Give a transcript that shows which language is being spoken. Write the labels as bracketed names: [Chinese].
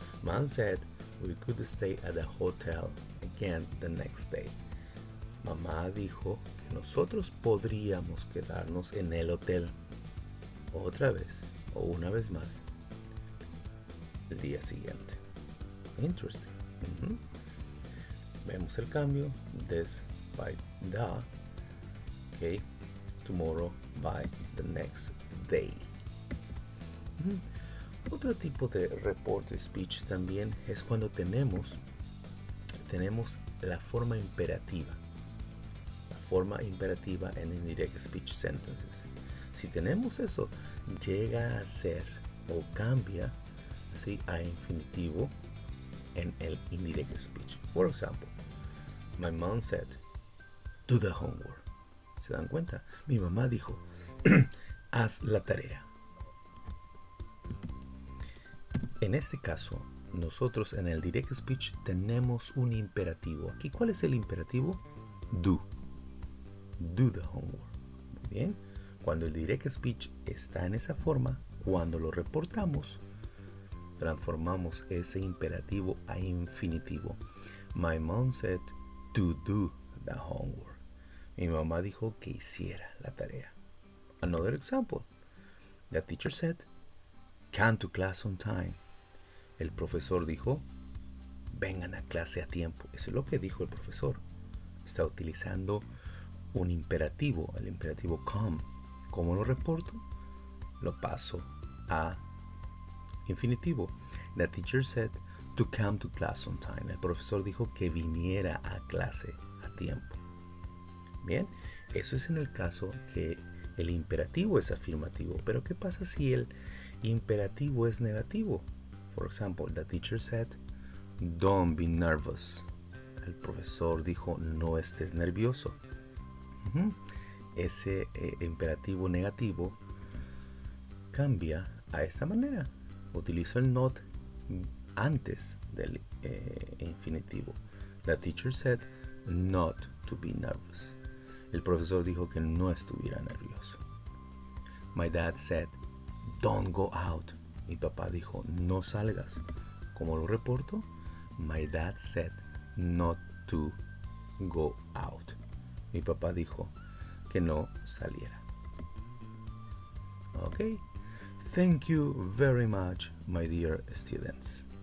[English] Mom said we could stay at the hotel again the next day. [Spanish] Mamá dijo que nosotros podríamos quedarnos en el hotel otra vez o una vez más el día siguiente. Interesting. Vemos el cambio. [English] This by the, okay, tomorrow by the next day. [Spanish] Otro tipo de report speech también es cuando tenemos la forma imperativa. La forma imperativa en indirect speech sentences. Si tenemos eso, llega a ser o cambia así a infinitivo en el indirect speech. [English] For example, my mom said, do the homework. [Spanish] ¿Se dan cuenta? Mi mamá dijo, haz la tarea. En este caso, nosotros en el direct speech tenemos un imperativo. Aquí, ¿cuál es el imperativo? Do. Do the homework. Muy bien. Cuando el direct speech está en esa forma, cuando lo reportamos, transformamos ese imperativo a infinitivo. [English] My mom said to do the homework. [Spanish] Mi mamá dijo que hiciera la tarea. [English] Another example. The teacher said, come to class on time. [Spanish] El profesor dijo, vengan a clase a tiempo. Eso es lo que dijo el profesor. Está utilizando un imperativo, el imperativo come. ¿Cómo lo reporto? Lo paso a infinitivo. [English] The teacher said to come to class on time. [Spanish] El profesor dijo que viniera a clase a tiempo. Bien, eso es en el caso que el imperativo es afirmativo. Pero ¿qué pasa si el imperativo es negativo? [English] For example, the teacher said, don't be nervous. [Spanish] El profesor dijo, no estés nervioso. Ese imperativo negativo cambia a esta manera. Utilizo el not antes del infinitivo. [English] The teacher said not to be nervous. [Spanish] El profesor dijo que no estuviera nervioso. [English] My dad said, don't go out. [Spanish] Mi papá dijo, no salgas. ¿Cómo lo reporto? [English] My dad said not to go out. [Spanish] Mi papá dijo que no saliera. [English] Okay. Thank you very much, my dear students.